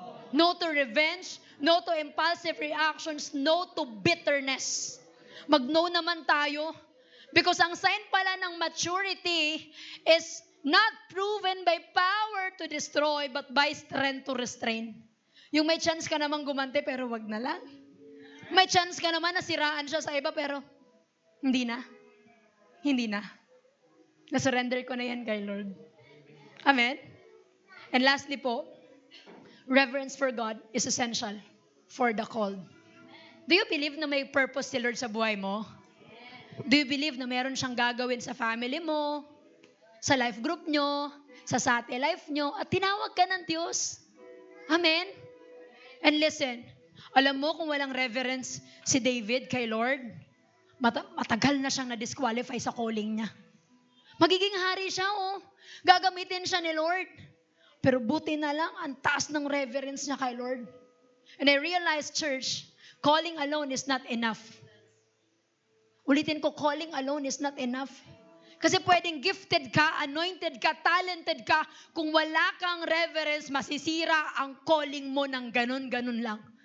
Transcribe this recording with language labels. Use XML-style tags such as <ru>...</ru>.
<en>No to revenge, no to impulsive reactions, no to bitterness.</en> <tl>Mag-no naman tayo.</tl> <en>Because ang sign pala ng maturity is not proven by power to destroy, but by strength to restrain.</en> <tl>Yung may chance ka namang gumante, pero wag na lang. May chance ka naman na siraan siya sa iba, pero hindi na. Hindi na. Na-surrender ko na yan kay Lord. Amen?</tl> <en>And lastly po, reverence for God is essential for the called. Do you believe</en> <tl>na may purpose si Lord sa buhay mo?</tl> <en>Do you believe</en> <tl>na meron siyang gagawin sa family mo, sa life group nyo, sa sati life nyo, at tinawag ka ng Diyos? Amen?</tl> <en>And listen,</en> <tl>alam mo kung walang reverence si David kay Lord, matagal na siyang na-disqualify sa calling niya. Magiging hari siya, gagamitin siya ni Lord. Pero buti na lang, ang taas ng reverence niya kay Lord.</tl> <en>And I realized, church, calling alone is not enough.</en> <tl>Ulitin ko,</tl> <en>calling alone is not enough.</en> <tl>Kasi pwedeng gifted ka, anointed ka, talented ka. Kung wala kang reverence, masisira ang calling mo ng ganun-ganun lang.</tl>